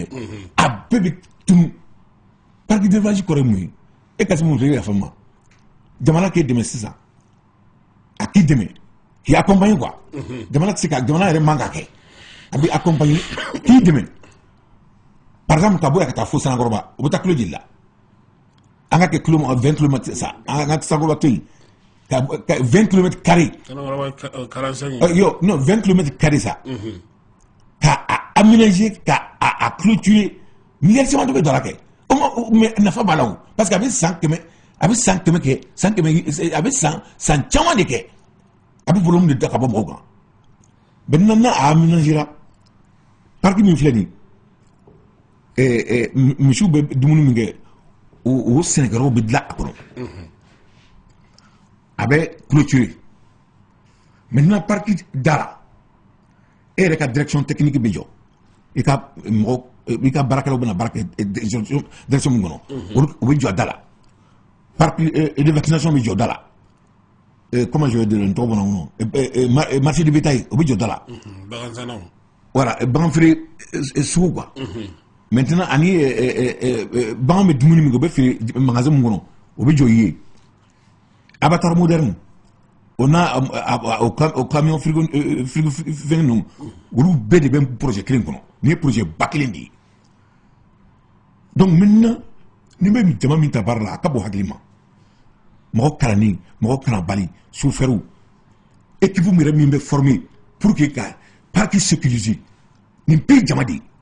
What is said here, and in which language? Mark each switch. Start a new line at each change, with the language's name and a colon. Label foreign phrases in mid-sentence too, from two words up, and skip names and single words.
Bambara: a bɛɛ bɛ tunu
French: parc d'élevage
Bambara: kɔrɔ ye mun ye e Kassim mun fɛ e yafa n ma jamana k'e dɛmɛ sisan a k'i dɛmɛ k'i
French: accompagner quoi
Bambara: jamana tɛ se ka jamana yɛrɛ man ka kɛ a bɛ accompagner k'i dɛmɛ par exemple ka bɔ yan ka taa fo Sanakɔrɔba o bɛ taa kilo joli la an ka kɛ kilo 20 kilomètres sa an ka Sanakɔrɔba to yen ka 20
French: kilomètres carrés
Bambara: non 20
French: kilomètres carrés
Bambara: sa ka aménager ka a clôturer miliyari caman dɔ bɛ dɔ la kɛ mais nafa b'a la o
French: parce que
Bambara: a bɛ san kɛmɛ kɛ a bɛ san caman de kɛ a bɛ volume de da ka bɔ mɔgɔw kan maintenant n'a aménagera parc min filɛ nin misiw bɛ dumuni min kɛ o sɛnɛkɛlaw bɛ dilan a kɔnɔ a bɛ
French: clôturer maintenant
Bambara: parc dara e yɛrɛ ka
French: direction technique
Bambara: bɛ jɔ i ka baarakɛlaw bɛna baara kɛ direction min kɔnɔ o bɛ jɔ a da la
French: parc de vaccination
Bambara: bɛ jɔ da la
French: comment je vais dire
Bambara: n tɔgɔ bɔnna kɔnɔ
French: marché de bétail
Bambara: o bɛ jɔ da la voilà bagan feere sugu
French: quoi maintenant
Bambara: ani bagan bɛ dumuni min kɛ o bɛ feere magasin min kɔnɔ o bɛ jɔ ye
French: abattoir moderne
Bambara: o n'a o
French: camion frigo
Bambara: fɛn ninnu olu bɛɛ de bɛ projet kelen kɔnɔ nin ye projet ba kelen de ye
French: donc maintenant
Bambara: ni bɛ jama min ta baara la a ka bɔ hakili ma mɔgɔ kalannen mɔgɔ kalanbali
French: chauffeur équipe
Bambara: yɛrɛ min bɛ former
French: pour que
Bambara: ka
French: parc sécuriser
Bambara: nin bɛɛ ye jama de ye